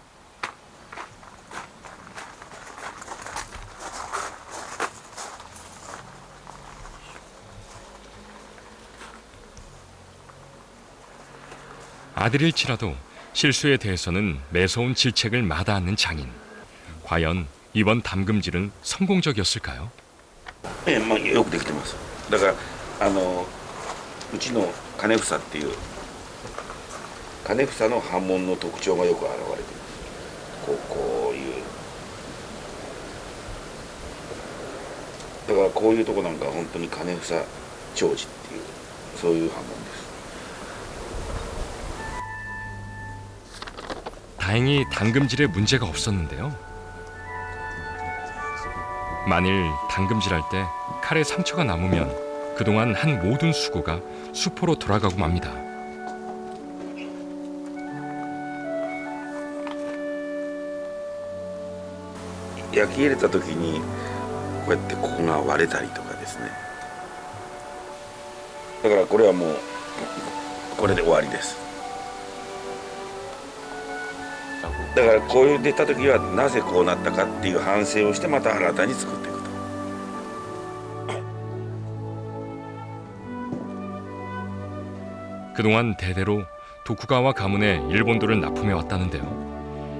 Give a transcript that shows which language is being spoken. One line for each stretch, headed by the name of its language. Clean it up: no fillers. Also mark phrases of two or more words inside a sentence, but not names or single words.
Korean: 아들일지라도 실수에 대해서는 매서운 질책을 마다않는 장인. 과연 이번 담금질은 성공적이었을까요?
Japanese: まあ、よくできてます。だからうちの金房っていう金房の刃文の特徴がよく現れてる。こういうだからこういうとこなんか本当に金房長寿っていうそういう刃文です。
Korean: 다행히 당금질에 문제가 없었는데요. 만일 당금질할 때 칼에 상처가 남으면 그동안 한 모든 수고가 수포로 돌아가고 맙니다.
Japanese: 焼き入れた時にこうやってここが割れたりとかですね。だからこれはもうこれで終わりです。だからこういう出た時はなぜこうなったかっていう反省をしてまた新たに作っていくと。
Korean: 그동안 대대로 도쿠가와 가문에 일본도를 납품해 왔다는데요.